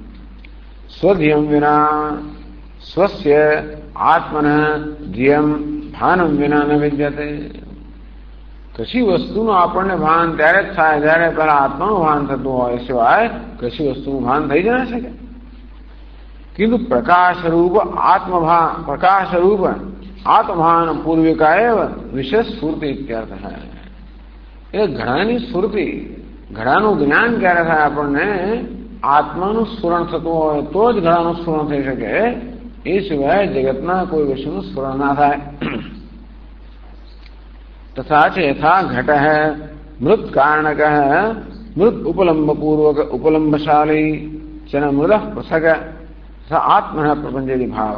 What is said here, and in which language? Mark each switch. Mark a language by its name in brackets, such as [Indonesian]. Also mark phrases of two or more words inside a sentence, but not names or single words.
[Sanskrit] સ્વધિયમ વિના સ્વસ્ય આત્મન ધિયમ ભાનમ વિના ન વિદ્યતે. [Gujarati] કશી વસ્તુનું આપણને ભાન ત્યારે જ થાય જ્યારે પહેલા આત્માનું ભાન થતું હોય, સિવાય કશી વસ્તુનું ભાન થઈ જ ના શકે. [Sanskrit] किंतु प्रकाश रूप आत्मभान पूर्विका एवं विशेष स्फूर्ति इत्यर्थ है. [Gujarati] એ ઘડાની સ્ફૂર્તિ, ઘડાનું જ્ઞાન ક્યારે થાય આપણને? આત્માનું સ્ફુરણ થતું હોય તો જ ઘડાનું સ્ફુરણ થઈ શકે. એ સિવાય જગતના કોઈ વિષયનું સ્ફુરણ ના થાય. [Sanskrit] તથા ચેથા ઘટ હૈ મૃત કારણક મૃત ઉપલંબ પૂર્વક ઉપલંબશાલી ચન મૃદ પૃથક આત્મ પ્રપંચેલી ભાવ.